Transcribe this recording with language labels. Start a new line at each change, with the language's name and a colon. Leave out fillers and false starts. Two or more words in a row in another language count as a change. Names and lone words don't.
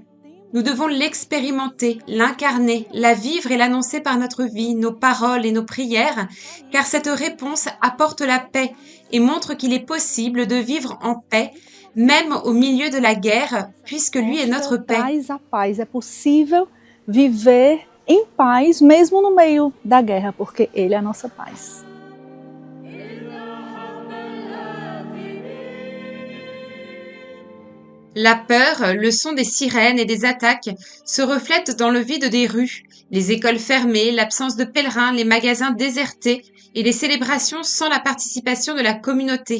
French: Nous devons l'expérimenter, l'incarner, la vivre et l'annoncer par notre vie, nos paroles et nos prières, car cette réponse apporte la paix et montre qu'il est possible de vivre en paix, même au milieu de la guerre, puisque lui est notre paix.
Portuguese: Traz a paz, é possível viver em paz mesmo no meio da guerra, porque ele é a nossa paz.
French: La peur, le son des sirènes et des attaques se reflètent dans le vide des rues, les écoles fermées, l'absence de pèlerins, les magasins désertés et les célébrations sans la participation de la communauté.